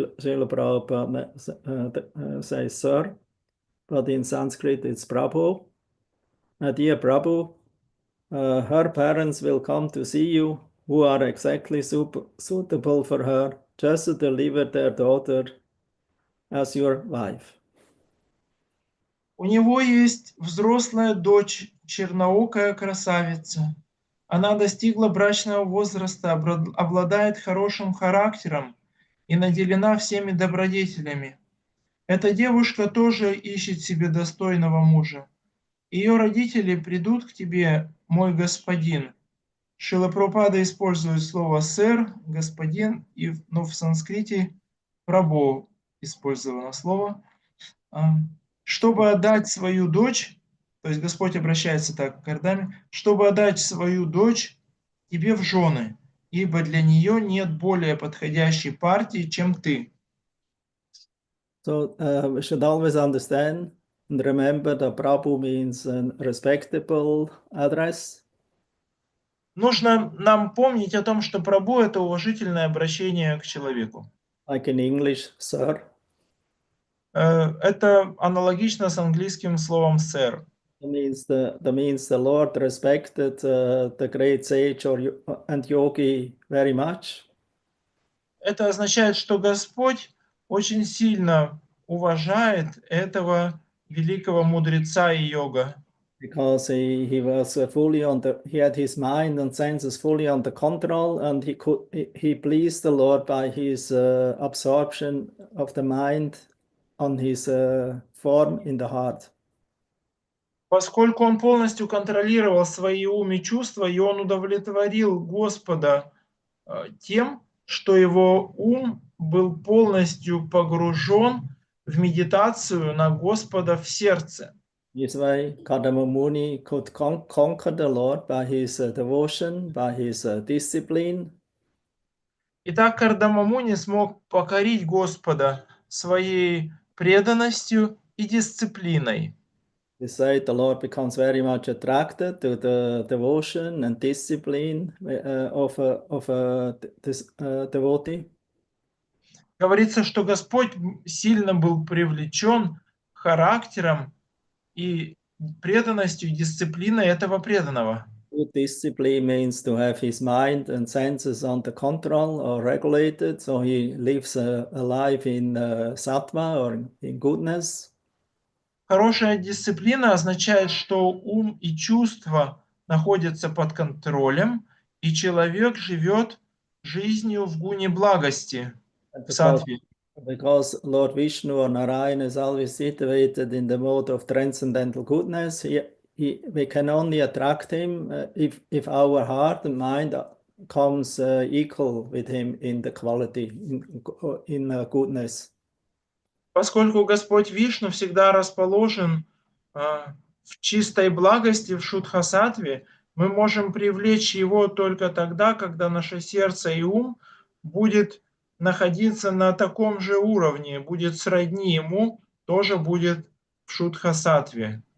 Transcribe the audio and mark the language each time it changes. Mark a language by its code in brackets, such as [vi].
[en] Srila Prabhupada says Sir, but in Sanskrit it's Prabhu. My dear Prabhu, her parents will come to see you, who are exactly suitable for her, just to deliver their daughter as your wife. [ru] У него есть взрослая дочь, черноокая красавица. Она достигла брачного возраста, обладает хорошим характером и наделена всеми добродетелями. Эта девушка тоже ищет себе достойного мужа. Ее родители придут к тебе, мой господин. Шрила Прабхупада использует слово «сэр», «господин», но в санскрите «прабху» использовано слово. Чтобы отдать свою дочь, то есть Господь обращается так к Кардаме, чтобы отдать свою дочь тебе в жены, ибо для нее нет более подходящей партии, чем ты. [en] So we should always understand and remember that Prabhu means a respectable address. [ru] Нужно нам помнить о том, что Прабху – это уважительное обращение к человеку. [en] Like in English, sir. [ru] Это аналогично с английским словом «сэр». [en] That means the Lord respected the great sage and yogi very much. [ru] Это означает, что Господь очень сильно уважает этого великого мудреца и йога. [en] Because he was he had his mind and senses fully under control, and he pleased the Lord by his absorption of the mind on his form in the heart. [ru] Поскольку он полностью контролировал свои ум и чувства, и он удовлетворил Господа тем, что его ум был полностью погружен в медитацию на Господа в сердце. [en] This way, Kardama Muni could conquer the Lord by his devotion, by his discipline. [ru] Итак, Кардамамуни смог покорить Господа своей преданностью и дисциплиной. [en] You say the Lord becomes very much attracted to the devotion and discipline of this devotee. [ru] Говорится, что Господь сильно был привлечен характером и преданностью и дисциплиной этого преданного. [en] Good discipline means to have his mind and senses under control or regulated, so he lives a life in sattva or in goodness. [ru] Хорошая дисциплина означает, что ум и чувства находятся под контролем, и человек живет жизнью в гуне благости, в саттве. [en] Because Lord Vishnu or Narayana is always situated in the mode of transcendental goodness, we can only attract him if our heart and mind comes equal with him in the quality, in goodness. [ru] Поскольку Господь Вишну всегда расположен в чистой благости, в шудха-саттве, мы можем привлечь его только тогда, когда наше сердце и ум будет находиться на таком же уровне, будет сродни ему, тоже будет в шудха-саттве.